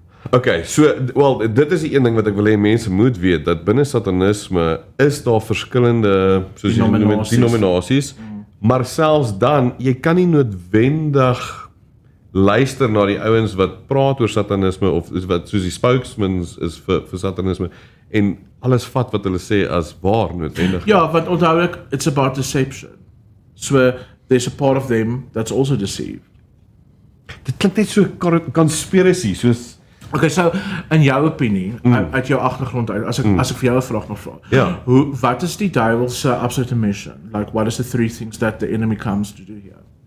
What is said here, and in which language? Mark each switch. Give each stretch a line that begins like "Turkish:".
Afrikaans: Okay, so wel dit is die een ding wat ek wil hê mense moet weet, dat binne satanisme is daar verskillende soos jy noem dit, denominasies, maar selfs dan jy kan nie noodwendig luister na die ouens wat praat oor satanisme of is wat soos die spokesmen is vir satanisme en alles vat wat hulle sê as waar noodwendig. Ja, want onthou ek,
English: it's about deception. So there's a part of them that's also deceived.
Afrikaans: Dit klink net so conspiracy, soos Okay, so in jou opinie, uit jou agtergrond uit, as ek vir jou 'n vraag mag vra. Ja. Wat is die duiwel se absolute mission?
English: Like what is the three things that the enemy comes to do here?